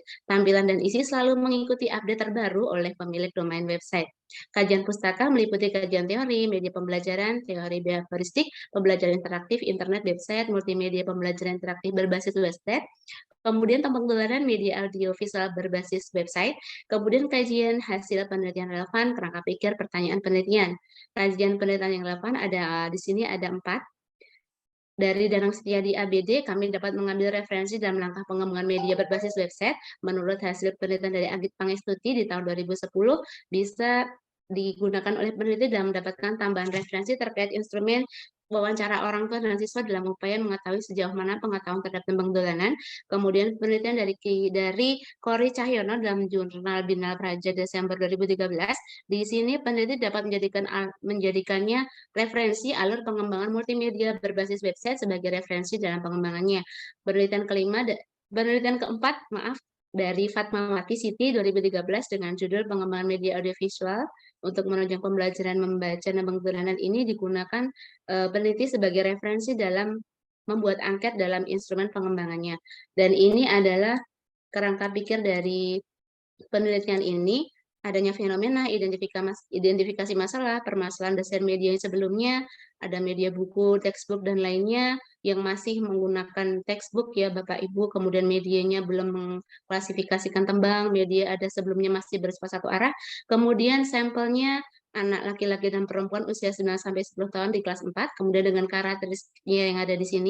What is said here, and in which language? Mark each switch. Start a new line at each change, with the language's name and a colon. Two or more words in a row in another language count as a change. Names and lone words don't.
Indonesian: Tampilan dan isi selalu mengikuti update terbaru oleh pemilik domain website. Kajian pustaka meliputi kajian teori, media pembelajaran, teori behavioristik, pembelajaran interaktif, internet, website, multimedia pembelajaran interaktif berbasis website, kemudian tembang dolanan media audio visual berbasis website, kemudian kajian hasil penelitian relevan, kerangka pikir, pertanyaan penelitian. Kajian penelitian yang relevan ada di sini ada 4. Dari Danang Setiadi ABD, kami dapat mengambil referensi dalam langkah pengembangan media berbasis website. Menurut hasil penelitian dari Agit Pangestuti di tahun 2010, bisa digunakan oleh peneliti dalam mendapatkan tambahan referensi terkait instrumen wawancara orang tua dan siswa dalam upaya mengetahui sejauh mana pengetahuan terhadap tembang dolanan. Kemudian penelitian dari Kori Cahyono dalam jurnal Binal Praja Desember 2013. Di sini peneliti dapat menjadikannya referensi alur pengembangan multimedia berbasis website sebagai referensi dalam pengembangannya. Penelitian keempat, dari Fatmawati Siti 2013 dengan judul pengembangan media audiovisual untuk menunjang pembelajaran membaca nembang dolanan ini digunakan peneliti sebagai referensi dalam membuat angket dalam instrumen pengembangannya. Dan ini adalah kerangka pikir dari penelitian ini. Adanya fenomena, identifikasi masalah, permasalahan dasar media yang sebelumnya, ada media buku, textbook, dan lainnya yang masih menggunakan textbook ya Bapak Ibu, kemudian medianya belum mengklasifikasikan tembang, media ada sebelumnya masih bersifat satu arah, kemudian sampelnya anak laki-laki dan perempuan usia 9-10 tahun di kelas 4, kemudian dengan karakteristiknya yang ada di sini.